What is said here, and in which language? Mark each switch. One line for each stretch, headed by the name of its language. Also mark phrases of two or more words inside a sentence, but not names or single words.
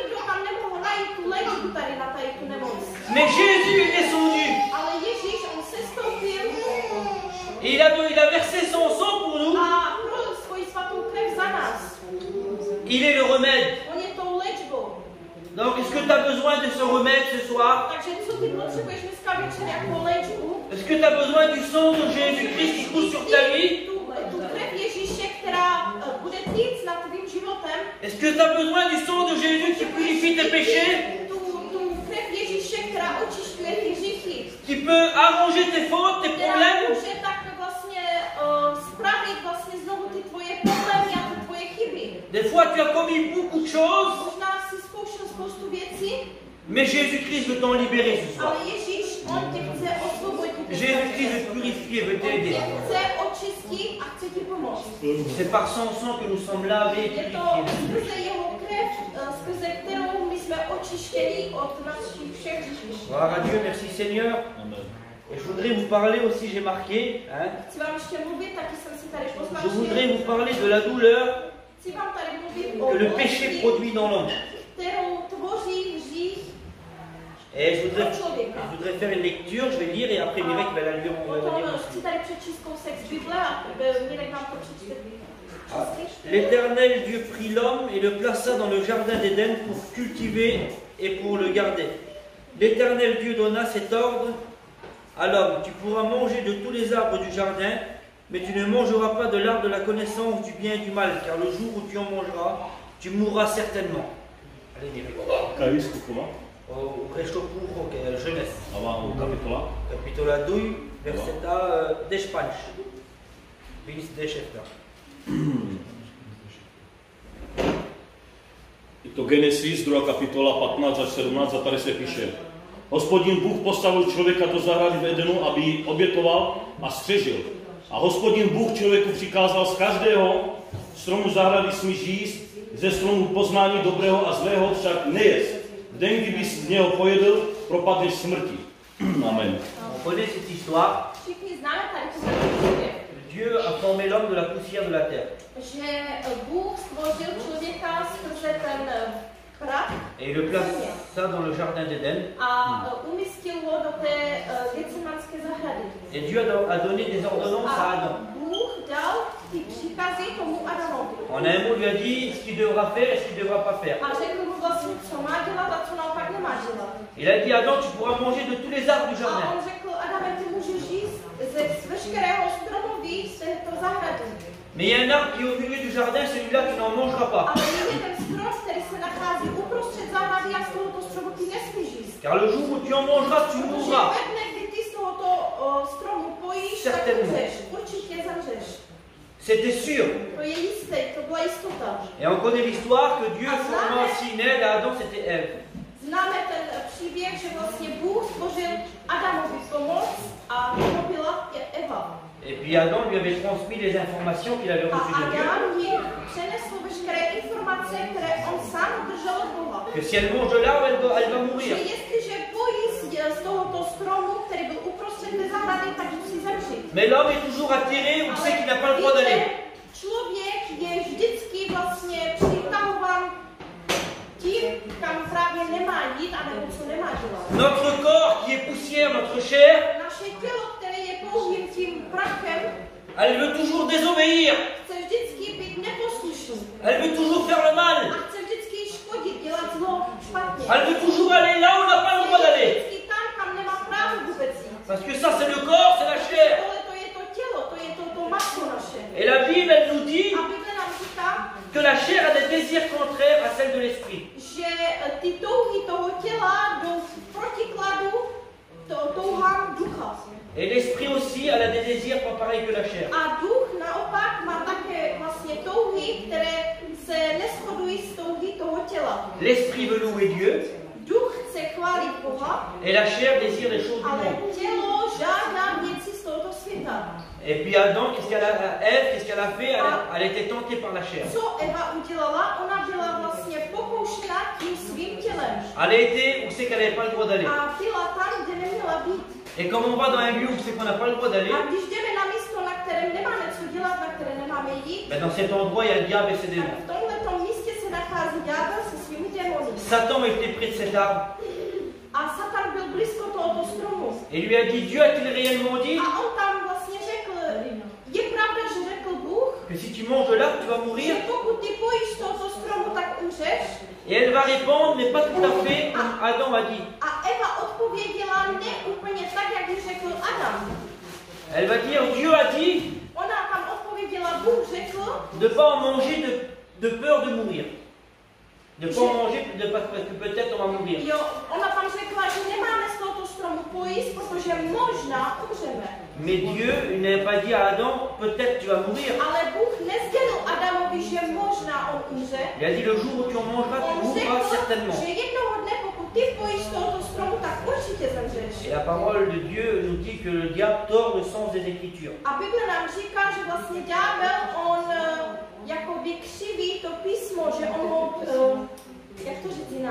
French: Mais Jésus est descendu. Et il a versé son sang pour nous. Il est le remède. Donc, est-ce que tu as besoin de ce remède ce soir?
Czech: Takže co ty potřebuješ dneska večer jako léčbu?
French: Est-ce que tu as besoin du sang de Jésus-Christ qui coule sur ta vie?
Czech: Tu krev Ježíše, která bude týct nad tvým životem.
French: Est-ce que tu as besoin du sang de Jésus qui purifie tes péchés?
Czech: Tu krev Ježíše, která očišťuje ty hříchy.
French: Qui peut arranger tes fautes, tes
Czech: Která
French: problèmes?
Czech: může tak vlastně spravit vlastně znovu ty tvoje problémy a ty tvoje chyby.
French: Des fois, tu as commis beaucoup de choses,
Czech: Možná si zkoušel spoustu věcí,
French: mais Jésus-Christ veut t'en libérer ce soir.
Czech: ale Ježíš, on tě chce osvobodit.
French: Jésus-Christ veut te purifier, veut
Czech: On
French: t'aider.
Czech: tě chce očistit a chce ti pomoct.
French: C'est par son sang que nous sommes lavés et
Czech: Je to
French: purifiés.
Czech: skrze jeho krev, skrze kterou my jsme očištěni od našich všech hříchů.
French: Gloire à Dieu, merci Seigneur. Amen. Et je voudrais vous parler aussi, j'ai marqué, hein,
Czech: Chci vám ještě mluvit, taky jsem si tady
French: je voudrais
Czech: poznačil.
French: vous parler de la douleur
Czech: Chci vám tady mluvit o
French: que le péché
Czech: bolesti,
French: produit dans l'homme.
Czech: kterou tvoří hřích
French: Et je
Czech: pro
French: voudrais
Czech: člověka.
French: faire une lecture, je vais lire et après Mirek va la lire. On va la
Czech: Potom
French: lire
Czech: chci
French: aussi.
Czech: tady přečíst kousek z Bible a Mirek nám to přečte.
French: L'Éternel Dieu prit l'homme et le plaça dans le jardin d'Éden pour cultiver et pour le garder. L'Éternel Dieu donna cet ordre à l'homme: tu pourras manger de tous les arbres du jardin, mais tu ne mangeras pas de l'arbre de la connaissance du bien et du mal, car le jour où tu en mangeras, tu mourras certainement. Allez, Mirek. Kaj vyskúkova? Au Rechtopour, Jeunesse.
Czech: A vám kapitola? Capitola 2, verseta 15. Víc 10. Je to Genesis, 2. kapitola 15 až 17 a tady se píše: Hospodin Bůh postavil člověka do zahrady v Edenu, aby ji obětoval a střežil. A Hospodin Bůh člověku přikázal: z každého stromu zahrady smíš jíst, ze stromu poznání dobrého a zlého však nejest. V den, kdyby z něho pojedl, propadneš smrti. Amen.
French: On connaît cette histoire.
Czech: Všichni známe tady tu příběh,
French: Dieu a formé l'homme de la poussière de la terre.
Czech: že Bůh stvořil člověka skrze ten prach
French: Et il le plaça dans le jardin d'Éden.
Czech: a umístil ho do té Getsemanské zahrady.
French: Et Dieu a donné des ordonnances à
Czech: A
French: Adam.
Czech: Bůh dal ty příkazy tomu Adamovi.
French: En un mot, lui a dit ce qu'il devra faire et ce qu'il ne devra pas faire.
Czech: A řekl mu vlastně, co má dělat a co naopak nemá dělat.
French: Il a dit: Adam, tu pourras manger de tous les arbres du
Czech: A
French: jardin.
Czech: on řekl, Adame, ty můžeš jíst ze veškerého stromoví z této zahrady.
French: Mais il y a un arbre qui est au milieu du jardin, celui-là tu n'en mangeras pas.
Czech: Ale je ten strom, který se nachází uprostřed zahrady a z tohoto stromu ty nesmíš jíst.
French: Car le jour où tu en mangeras, tu
Czech: Protože
French: mourras.
Czech: ve dne, kdy ty z tohoto stromu pojíš, tak
French: Certainement.
Czech: umřeš. Určitě zemřeš.
French: C'était sûr.
Czech: To je jisté, to byla jistota.
French: Et on connaît l'histoire que Dieu forma aussi une aide à Adam, c'était Ève.
Czech: Známe ten příběh, že vlastně Bůh stvořil Adamovi pomoc a to byla Eva.
French: Et puis Adam lui avait transmis les informations qu'il avait
Czech: A
French: reçues de Dieu.
Czech: Adam jí přenesl veškeré informace, které on sám držel od Boha.
French: Que si elle mange de l'arbre, elle va
Czech: Že
French: mourir.
Czech: jestliže pojí z tohoto stromu, který byl uprostřed té zahrady, tak musí zemřít.
French: Mais l'homme est toujours attiré où sait qu'il n'a pas le droit d'aller.
Czech: Člověk je vždycky vlastně přitahován tím, kam právě nemá jít, anebo co nemá dělat.
French: Notre corps qui est poussière, notre chair,
Czech: Naše tělo, které je pouhým tím prachem,
French: elle veut toujours désobéir.
Czech: chce vždycky být neposlušný.
French: Elle veut toujours faire le mal.
Czech: A chce vždycky škodit, dělat zlo, špatně.
French: Elle veut toujours aller là où on n'a pas le droit d'aller.
Czech: Vždycky tam, kam nemá právo vůbec jít.
French: Parce que ça, c'est le corps, c'est la chair.
Czech: Tohle to je to tělo, to je to maso naše.
French: Et la Bible, elle nous dit
Czech: A Bible nám říká,
French: que la chair a des désirs contraires à celles de l'esprit.
Czech: že ty touhy toho těla jdou v protikladu touhám ducha.
French: Et l'esprit aussi, elle a des désirs pas pareils que la chair.
Czech: A duch naopak má také vlastně touhy, které se neshodují s touhy toho těla.
French: L'esprit veut louer Dieu
Czech: Duch chce chválit Boha,
French: et la chair désire les choses du
Czech: ale
French: monde.
Czech: tělo žádná věci z tohoto světa.
French: Et puis Adam, Ève, qu'est-ce qu'elle a fait? Elle était tentée par la chair.
Czech: Co Eva udělala? Ona byla vlastně pokoušena tím svým tělem.
French: Elle était où c'est qu'elle n'avait pas le droit d'aller.
Czech: A byla tam, kde neměla být.
French: Et comme on va dans un lieu où c'est qu'on n'a pas le droit d'aller,
Czech: A když jdeme na místo, na kterém nemáme co dělat, na které nemáme jít,
French: ben dans cet endroit, il y a le diable et ses
Czech: tak
French: démons.
Czech: v tomhletom místě se nachází ďábel se svými démony.
French: Satan était près de cet arbre
Czech: A Satan byl blízko tohoto stromu.
French: et lui a dit: Dieu a-t-il réellement dit
Czech: A on tam vlastně řekl, je pravda, že řekl Bůh,
French: que si tu manges de l'arbre, tu vas
Czech: že
French: mourir?
Czech: pokud ty pojíš z tohoto stromu, tak umřeš.
French: Et elle va répondre, mais pas tout à fait comme Adam a dit.
Czech: A Eva odpověděla ne úplně tak, jak ji řekl Adam.
French: Elle va dire, Dieu a dit
Czech: Ona tam odpověděla, Bůh řekl,
French: de ne pas en manger de peur de mourir. De ne pas en manger parce que peut-être on va mourir.
Czech: jo, ona tam řekla, že nemáme z tohoto stromu pojíst, protože možná umřeme.
French: Mais Dieu, il n'avait pas dit à Adam, peut-être tu vas mourir.
Czech: Ale Bůh nezdělil Adamovi, že možná on umře.
French: Il a dit, le jour où tu en mangeras, tu
Czech: On
French: mourras
Czech: řekl,
French: certainement.
Czech: že jednoho dne, pokud ty pojíš z tohoto stromu, tak určitě zemřeš.
French: Et la parole de Dieu nous dit que le diable tord le sens des Écritures.
Czech: A Bible nám říká, že vlastně ďábel, on jakoby křiví to písmo, že on ho, jak to říct jinak?